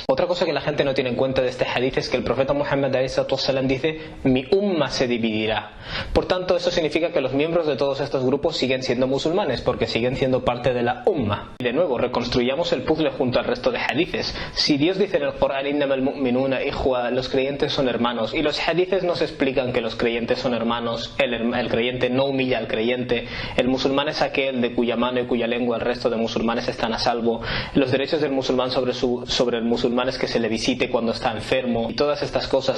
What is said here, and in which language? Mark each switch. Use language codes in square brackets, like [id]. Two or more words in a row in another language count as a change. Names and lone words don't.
[es] Otra cosa que la gente no tiene en cuenta de este hadith es que el profeta Muhammad a.s. dice mi umma se dividirá. Por tanto, eso significa que los miembros de todos estos grupos siguen siendo musulmanes porque siguen siendo parte de la umma. Y de nuevo, reconstruyamos el puzzle junto al resto de hadiths. Si Dios dice en el Corán [ar] إنما المؤمنون إخوة, [es] los creyentes son hermanos, y los hadiths nos explican que los creyentes son hermanos, el creyente no humilla al creyente, el musulmán es aquel de cuya mano y cuya lengua el resto de musulmanes están a salvo, los derechos del musulmán sobre el musulmán es que se le visite cuando está enfermo y todas estas cosas, ¿no?